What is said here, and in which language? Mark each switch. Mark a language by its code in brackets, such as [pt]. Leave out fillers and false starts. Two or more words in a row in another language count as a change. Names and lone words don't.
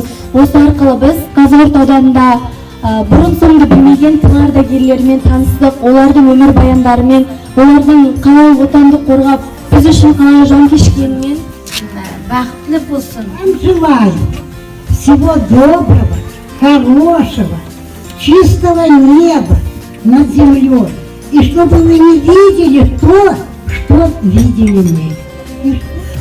[kk] Осы арқылы біз Қазығұрт ауданында бұрын-соңды білмеген тыл ардагерлерімен таныстық, олардың өмір баяндарымен, олардың қалай отанды қорғап, біз үшін қалай жан кешкенімен Бақытлы болсын. [ru] Желаю всего доброго, хорошего, чистого неба над землей. И чтобы вы не видели то, что видели мы.